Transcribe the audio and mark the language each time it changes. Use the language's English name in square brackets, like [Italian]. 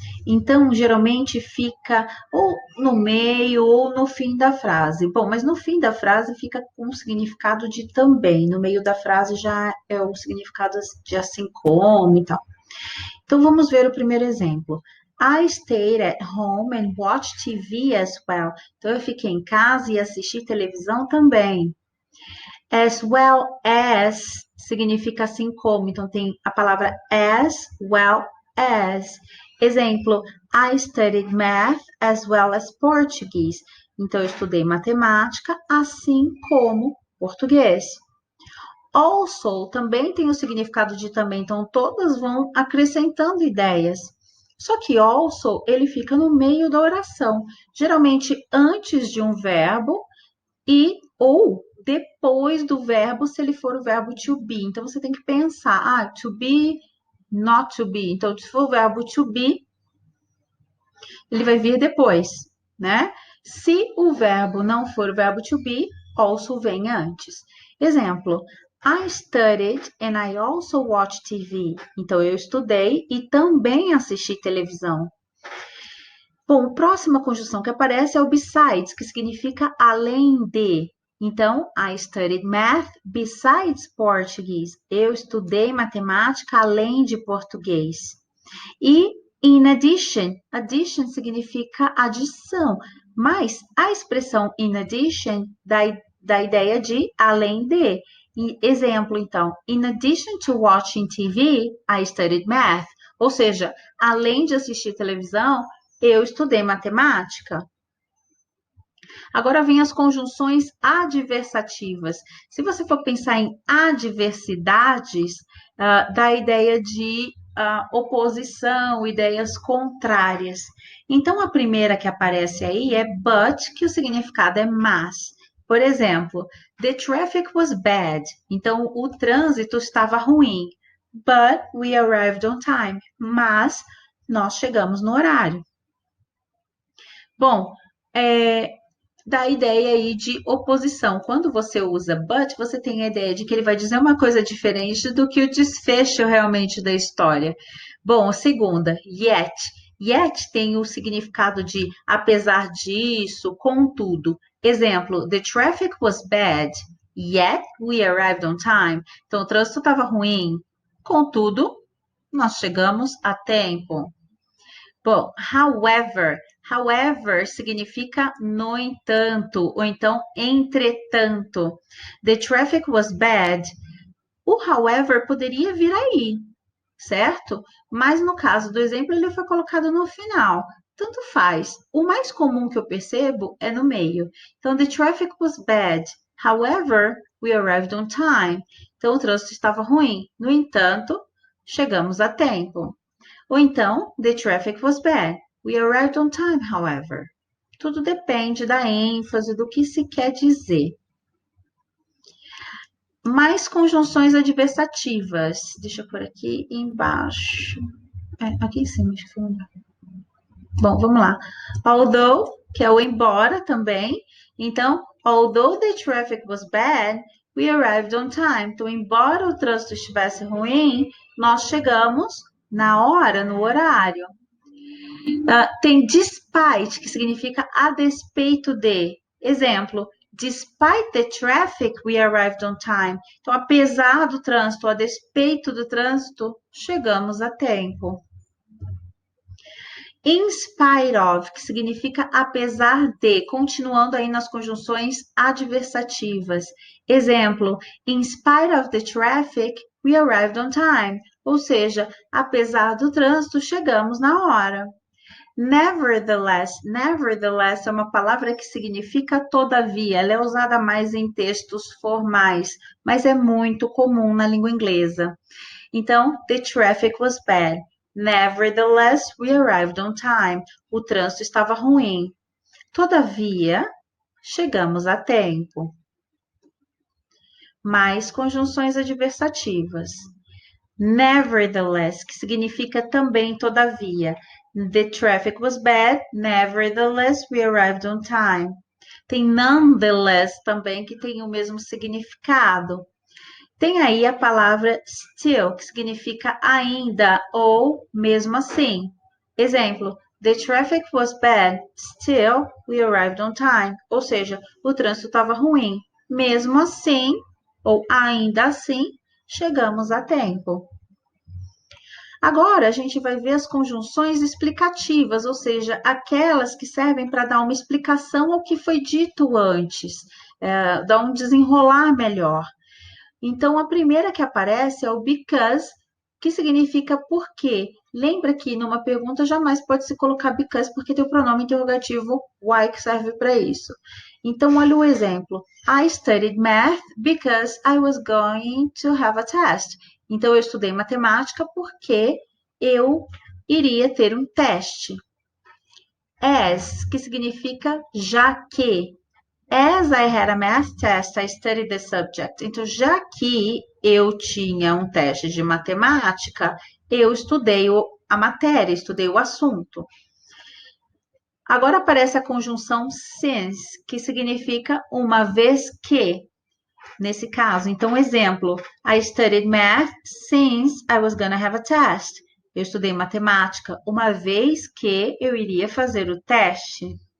[Portuguese] Então, geralmente fica ou no meio ou no fim da frase. Bom, mas no fim da frase fica com o significado de também. No meio da frase já é o significado de assim como e tal. Então, vamos ver o primeiro exemplo. [English] I stayed at home and watched TV as well. [Portuguese] Então, eu fiquei em casa e assisti televisão também. As well as significa assim como. Então, tem a palavra as well as. [English] Exemplo, I studied math as well as Portuguese. [Portuguese] Então, eu estudei matemática assim como português. Also também tem o significado de também, então todas vão acrescentando ideias. Só que also ele fica no meio da oração, geralmente antes de um verbo e ou depois do verbo, se ele for o verbo to be. Então você tem que pensar, [English] to be, not to be. [Portuguese] Então, se for o verbo to be, ele vai vir depois, né? Se o verbo não for o verbo to be, also vem antes. [English] Exemplo, I studied and I also watched TV. [Portuguese] Então, eu estudei e também assisti televisão. Bom, a próxima conjunção que aparece é o besides, que significa além de. [English] Então, I studied math besides Portuguese. [Portuguese] Eu estudei matemática além de português. E in addition, addition significa adição, mas a expressão in addition dá ideia de além de. E, exemplo, então, [English] in addition to watching TV, I studied math. [Portuguese] Ou seja, além de assistir televisão, eu estudei matemática. Agora vem as conjunções adversativas. Se você for pensar em adversidades, dá a ideia de oposição, ideias contrárias. Então, a primeira que aparece aí é but, que o significado é mas. Por exemplo, [English] the traffic was bad. [Portuguese] Então, o trânsito estava ruim. [English] But we arrived on time. [Portuguese] Mas nós chegamos no horário. Bom, da ideia aí de oposição. Quando você usa but, você tem a ideia de que ele vai dizer uma coisa diferente do que o desfecho realmente da história. Bom, a segunda, yet. Yet tem o significado de apesar disso, contudo. [English] Exemplo, the traffic was bad, yet we arrived on time. [Portuguese] Então, o trânsito estava ruim, contudo, nós chegamos a tempo. Bom, however significa no entanto, ou então entretanto. [English] The traffic was bad. [Portuguese] O however poderia vir aí, certo? Mas no caso do exemplo, ele foi colocado no final. Tanto faz. O mais comum que eu percebo é no meio. [English] Então, the traffic was bad. However, we arrived on time. [Portuguese] Então, o trânsito estava ruim. No entanto, chegamos a tempo. Ou então, [English] the traffic was bad. We arrived on time, however. [Portuguese] Tudo depende da ênfase, do que se quer dizer. Mais conjunções adversativas. Deixa eu pôr aqui embaixo. Aqui em cima, acho que foi melhor. Bom, vamos lá. Although, que é o embora também. [English] Então, although the traffic was bad, we arrived on time. [Portuguese] Então, embora o trânsito estivesse ruim, nós chegamos na hora, no horário. Tem despite, que significa a despeito de. [English] Exemplo, despite the traffic, we arrived on time. [Portuguese] Então, apesar do trânsito, a despeito do trânsito, chegamos a tempo. In spite of, que significa apesar de, continuando aí nas conjunções adversativas. Exemplo, [English] in spite of the traffic, we arrived on time. [Portuguese] Ou seja, apesar do trânsito, chegamos na hora. Nevertheless, nevertheless é uma palavra que significa todavia. Ela é usada mais em textos formais, mas é muito comum na língua inglesa. [English] Então, the traffic was bad. Nevertheless, we arrived on time. [Portuguese] O trânsito estava ruim. Todavia, chegamos a tempo. Mais conjunções adversativas. Nevertheless, que significa também todavia. [English] The traffic was bad. Nevertheless, we arrived on time. [Portuguese] Tem nonetheless também, que tem o mesmo significado. Tem aí a palavra still, que significa ainda ou mesmo assim. [English] Exemplo, the traffic was bad, still we arrived on time. [Portuguese] Ou seja, o trânsito estava ruim. Mesmo assim, ou ainda assim, chegamos a tempo. Agora, a gente vai ver as conjunções explicativas, ou seja, aquelas que servem para dar uma explicação ao que foi dito antes, dar um desenrolar melhor. Então, a primeira que aparece é o because, que significa porque. Lembra que numa pergunta jamais pode se colocar because, porque tem o pronome interrogativo why que serve para isso. Então, olha o exemplo. [English] I studied math because I was going to have a test. [Portuguese] Então, eu estudei matemática porque eu iria ter um teste. As, que significa já que. [English] As I had a math test, I studied the subject. [Portuguese] Então, já que eu tinha um teste de matemática, eu estudei a matéria, estudei o assunto. Agora aparece a conjunção since, que significa uma vez que, nesse caso. Então, exemplo, [English] I studied math since I was gonna have a test. [Portuguese] Eu estudei matemática uma vez que eu iria fazer o teste.